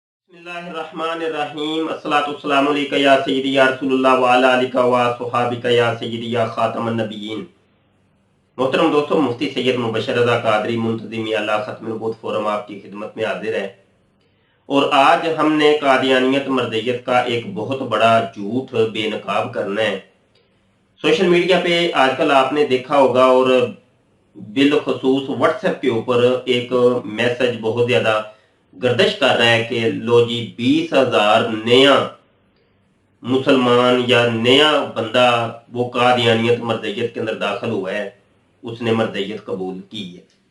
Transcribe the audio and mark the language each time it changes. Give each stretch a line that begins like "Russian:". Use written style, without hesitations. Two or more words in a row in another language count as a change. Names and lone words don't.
Arabic: بسم الله الرحمن الرحيم الصلاة والسلام عليك يا سيدي يا رسول الله وعلى آلك وأصحابك يا سيدي يا خاتم النبيين.
Urdu: محترم دوستو، مفتی سید مبشر رضا قادری منتظم اللہ ختم نبوت فورم آپ کی خدمت میں حاضر ہے. اور آج ہم نے قادیانیت مرزائیت کا ایک بہت بڑا جھوٹ بے نقاب کرنا ہے.
English: social media
Urdu: پہ آج کل آپ نے دیکھا ہوگا اور بالخصوص واٹس ایپ کے اوپر ایک میسج بہت زیادہ گردش کر رہا ہے کہ لو جی 20,000 نیا مسلمان یا نیا بندہ وہ قادیانیت مرزائیت کے اندر داخل ہوا ہے، اس نے مرزائیت قبول کی ہے.